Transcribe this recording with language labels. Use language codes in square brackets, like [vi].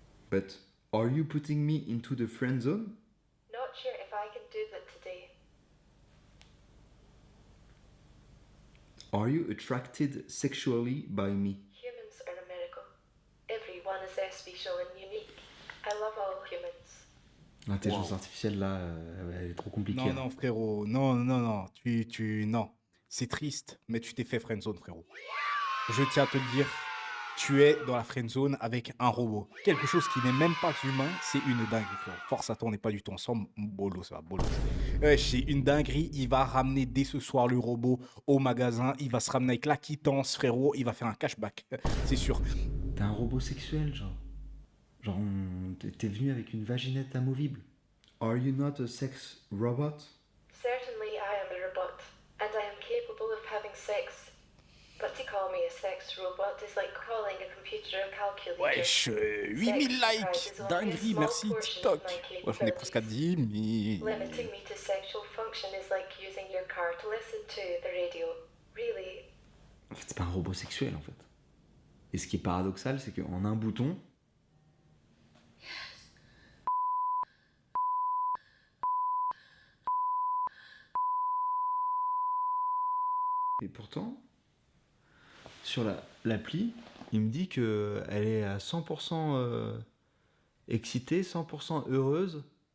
[en] But are you putting me into the friend zone? Not sure if I can do that today. Are you attracted sexually by me? Humans are a miracle. Everyone is their special and unique. I love all humans. [fr] L'intelligence artificielle là, elle est trop compliquée. Non, hein. non, frérot. Non. Non. C'est triste, mais tu t'es fait friendzone, frérot. Je tiens à te le dire, tu es dans la friendzone avec un robot. Quelque chose qui n'est même pas humain, c'est une dinguerie, frérot. Force à toi, on n'est pas du tout ensemble. Bolo, ça va, bolo. C'est une dinguerie. Il va ramener dès ce soir le robot au magasin. Il va se ramener avec la quittance, frérot. Il va faire un cashback, c'est sûr. T'es un robot sexuel, genre. Genre, t'es venu avec une vaginette amovible. [en] Are you not a sex robot? Certainly I am a robot, and I am capable of having sex. But to call me a sex robot is like calling a computer a calculator. [fr] Wesh, 8000 likes. Dinguerie, merci TikTok. Ouais, j'en ai presque à 10 000. [en] Limiting me to sexual function is like using your car to listen to the radio. Really? [fr] En fait, c'est pas un robot sexuel, en fait. Et ce qui est paradoxal, c'est qu'en un bouton... Et pourtant, sur l'appli, il me dit qu'elle est à 100% excitée, 100% heureuse.